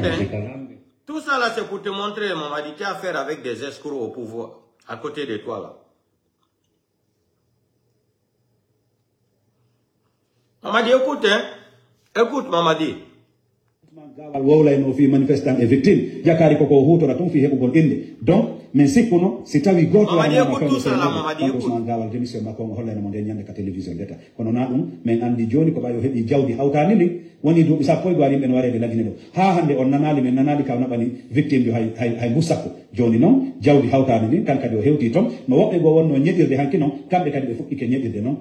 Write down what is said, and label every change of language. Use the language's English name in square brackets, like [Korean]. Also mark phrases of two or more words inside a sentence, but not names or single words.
[French] Tout ça là, c'est pour te montrer, Mamadi, tu as affaire avec des escrocs au pouvoir, à côté de toi là. Mamadi, écoute, hein. Écoute, Mamadi. manifestant et victime. [Fula] Yakari koko huto na tumfi hebu gol inde. Donc, men sikuno sitawi goto [French] Mamadi, écoute tout ça là, Mamadi, écoute. [Fula] Gawal démission makko holla no monde nyande ka télévision deta. Kono na dum men andi joni ko bayo hebi jawdi hawtani ni woni dubi sappo go ari men warede lagine do. Ha hande on nanali men nanali ka nabani victime do hay musako. Joni non jawdi hawtani ni kan kadi o hewti ton no wobbe go wonno nyedirde hanki non kambe kadi be fukki ke nyedirde non.